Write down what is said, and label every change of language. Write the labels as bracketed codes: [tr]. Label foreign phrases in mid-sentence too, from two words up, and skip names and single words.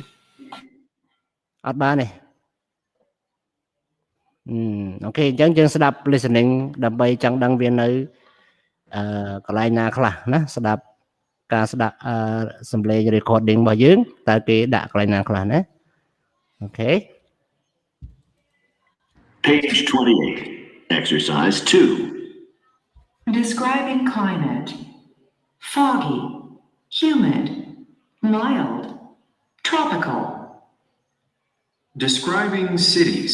[km] អត់បានទេអូខេអញ្ចឹងយើងស្ដាប់ listening ដើម្បីចង់ដឹងវានៅកន្លែងណាខ្លះណាស្ដាប់ការស្ដាប់សំឡេង recording របស់យើងតើគេដាក់កន្លែងណាខ្លះណាអូខេ [en] Page 28. Exercise 2. Describing climate. Foggy, humid, mild, tropical. Describing cities.